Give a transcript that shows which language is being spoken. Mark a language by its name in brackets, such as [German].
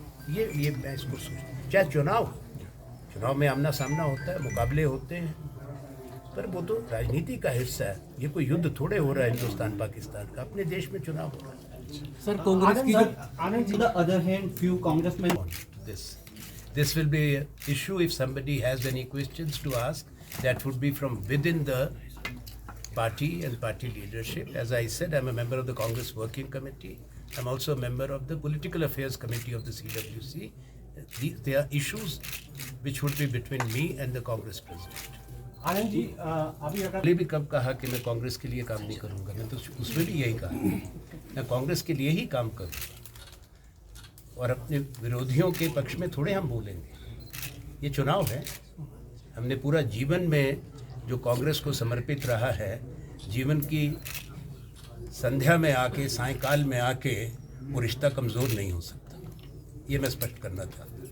[Hindi] ये मैं इसको सोचता। चाहे चुनाव में आमना सामना होता है, मुकाबले होते हैं, पर वो तो राजनीति का हिस्सा है। ये कोई युद्ध थोड़े हो रहा है हिंदुस्तान पाकिस्तान का, अपने देश में चुनाव हो रहा है। [English] Sir, Congress की other hand few congressman This will be an issue if somebody has any questions to ask. That would be from within the party and party leadership. As I said, I'm a member of the Congress Working Committee. I'm also a member of the Political Affairs Committee of the CWC. There are issues which would be between me and the Congress President. [Hindi] Anand ji अभी अगर पहले भी कब कहा कि मैं कांग्रेस के लिए काम नहीं करूंगा, मैं तो उसमें भी यही कहा मैं कांग्रेस के लिए ही काम करूंगा और अपने विरोधियों के पक्ष में थोड़े हम बोलेंगे। ये चुनाव है, हमने पूरा जीवन में जो कांग्रेस को समर्पित रहा है, जीवन की संध्या में आके सायंकाल में आके वो रिश्ता कमज़ोर नहीं हो सकता, ये मैं स्पष्ट करना चाहता हूँ।